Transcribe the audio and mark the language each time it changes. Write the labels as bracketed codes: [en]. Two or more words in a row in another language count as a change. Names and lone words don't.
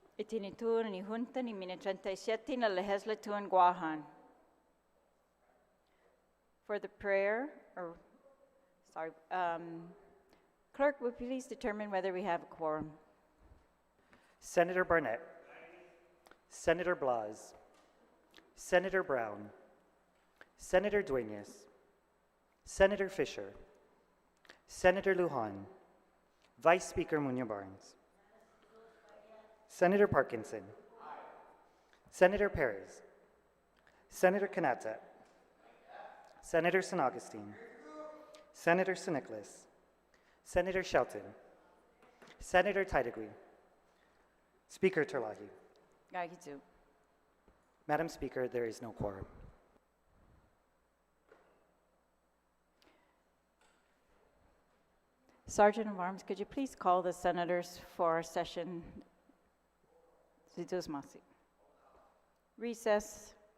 [ch] Tinitua ni Junta ni Mina 37 na Legislature in Guam. [en] For the prayer, Clerk, would you please determine whether we have a quorum? Senator Barnett, Senator Blas, Senator Brown, Senator Dueñas, Senator Fisher, Senator Lujan, Vice Speaker Muñoz Barnes, Senator Parkinson, Senator Perez, Senator Canata, Senator San Augustine, Senator San Nicolas, Senator Shelton, Senator Titagui, Speaker Terlahi. [ch] Gagitu. [en] Madam Speaker, there is no quorum. Sergeant of Arms, could you please call the senators for session? Recess.